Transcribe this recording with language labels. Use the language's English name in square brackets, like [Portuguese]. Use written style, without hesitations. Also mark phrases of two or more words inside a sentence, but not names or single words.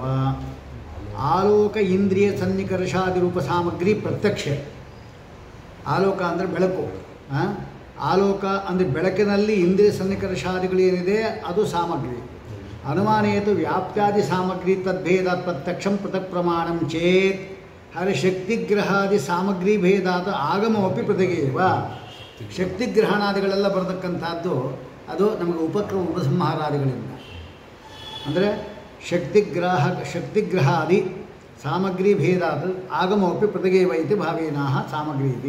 [Sanskrit] ಆಲೋಕ ಇಂದ್ರಿಯ ಸನ್ನಿಕರ್ಷಾದಿ ರೂಪ ಸಾಮಗ್ರಿ ಪ್ರತ್ಯಕ್ಷ. [Kannada] ಆಲೋಕ ಅಂದರೆ ಬೆಳಕು. ಆಲೋಕ ಅಂದರೆ ಬೆಳಕಿನಲ್ಲಿ ಇಂದ್ರಿಯ ಸನ್ನಿಕರ್ಷಾದಿಗಳೇನಿದೆ ಅದು ಸಾಮಗ್ರಿ. [Sanskrit] ಅನುಮಾನೇತು ವ್ಯಾಪ್ತ್ಯಾದಿ ಸಾಮಗ್ರಿ ತದ್ಭೇದಾತ್ ಪ್ರತ್ಯಕ್ಷಂ ಪೃಥಕ್ ಪ್ರಮಾಣಂ ಚೇತ್. ಹಾಗೆ ಶಕ್ತಿಗ್ರಹಾದಿ ಸಾಮಗ್ರಿ ಭೇದಾತ್ ಆಗಮೋಪಿ ಪೃಥಗೇವ. [Kannada] ಶಕ್ತಿಗ್ರಹಣಾದಿಗಳೆಲ್ಲ ಬರತಕ್ಕಂಥದ್ದು ಅದು ನಮಗೆ ಉಪಸಂಹಾರಾದಿಗಳಿಂದ. [Sanskrit] ಅಂದರೆ ಶಕ್ತಿಗ್ರಹಾದಿ ಸಾಮಗ್ರಿ ಭೇದಾತ್ ಆಗಮೋಪಿ ಪೃಥಗೇವ ಇತಿ ಭಾವೇನಾಹ ಸಾಮಗ್ರಿ ಇತಿ.